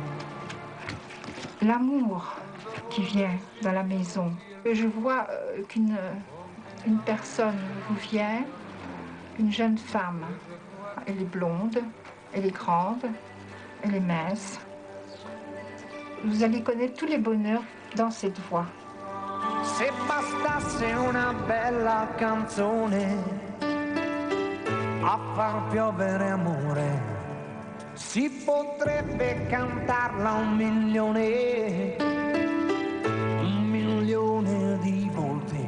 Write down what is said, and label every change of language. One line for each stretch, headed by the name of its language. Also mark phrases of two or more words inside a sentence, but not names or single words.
French: L'amour qui vient dans la maison. Je vois qu'une personne vous vient, une jeune femme. Elle est blonde, elle est grande, elle est mince. Vous allez connaître tous les bonheurs dans cette voix.
Italian: Se bastasse una bella canzone a far piovere amore, si potrebbe cantarla 1.000.000 di volte.